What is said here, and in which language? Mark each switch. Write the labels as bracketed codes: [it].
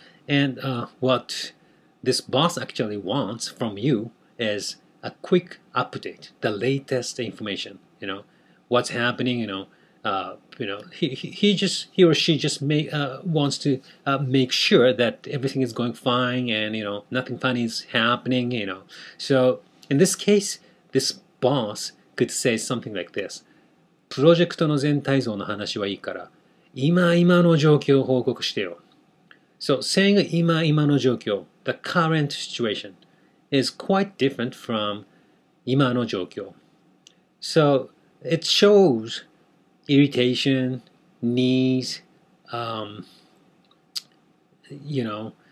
[en] And what this boss actually wants from you is a quick update, the latest information. What's happening. He or she just wants to make sure that everything is going fine and nothing funny is happening. So in this case, this boss could say something like this: [ja] プロジェクトの全体像の話はいいから、今の状況を報告してよ。 [en] So saying 今の状況, the current situation, is quite different from 今の状況. So it shows irritation, needs, um, you know.